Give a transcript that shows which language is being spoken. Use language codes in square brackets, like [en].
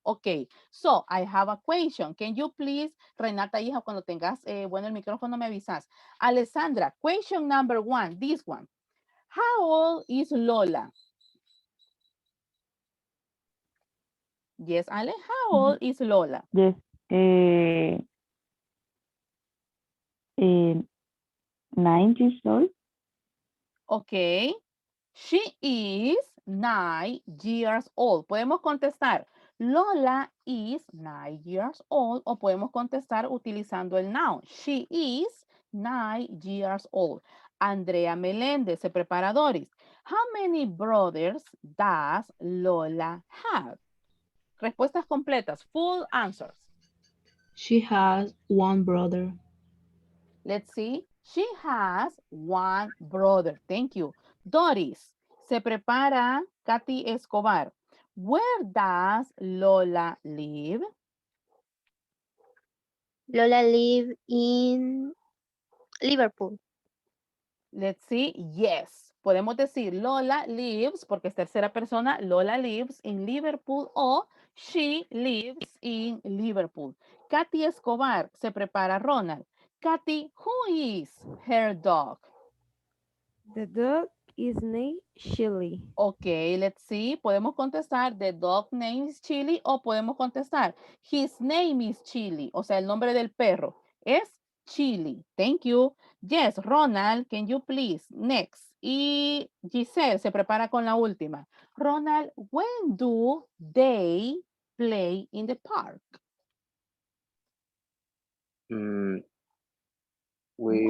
[en] Okay, so I have a question. Can you please, [es] Renata, hija, cuando tengas, bueno, el micrófono me avisas. [en] Alessandra, question number 1, this one. How old is Lola? Yes, Ale, how old is Lola? Yes. 9 years old. Okay. She is 9 years old. [es] Podemos contestar, [en] Lola is 9 years old, [es] o podemos contestar utilizando el noun. [en] She is 9 years old. Andrea Meléndez [es] se prepara Doris. [en] How many brothers does Lola have? [es] Respuestas completas, [en] full answers. She has one brother. Let's see. She has one brother. Thank you. [es] Doris, se prepara Katy Escobar. [en] Where does Lola live? Lola live in Liverpool. [es] Let's see. Yes. Podemos decir [en] Lola lives, [es] porque es tercera persona, [en] Lola lives in Liverpool [es] o [en] she lives in Liverpool. Katy Escobar, [es] se prepara [en] Ronald. Katy, who is her dog? The dog is named Chili. Ok, let's see. [es] Podemos contestar [en] the dog name is Chili [es] o podemos contestar [en] his name is Chili. [es] O sea, el nombre del perro es Chili. [en] Thank you. Yes, Ronald, can you please? Next. [es] Y Giselle se prepara con la última. [en] Ronald, when do they play in the park? We